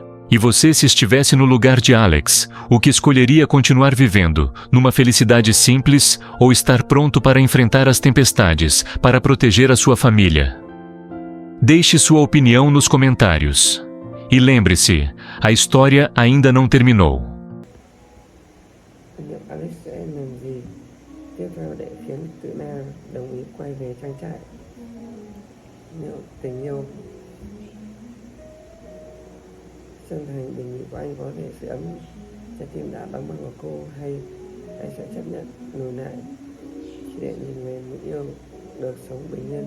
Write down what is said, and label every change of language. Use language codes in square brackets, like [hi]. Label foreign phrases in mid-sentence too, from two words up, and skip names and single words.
[pt] E você, se estivesse no lugar de Alex, o que escolheria continuar vivendo, numa felicidade simples ou estar pronto para enfrentar as tempestades, para proteger a sua família? Deixe sua opinião nos comentários. E lembre-se, a história ainda não terminou. [vi] Alex sẽ làm gì tiếp theo để khiến Tử Na đồng ý quay về trang trại? Nếu tình yêu chân thành đề nghị của anh có thể sưởi ấm trái tim đã đóng băng của cô, hay anh sẽ chấp nhận lùi lại chỉ để nhìn về người yêu được sống bình yên?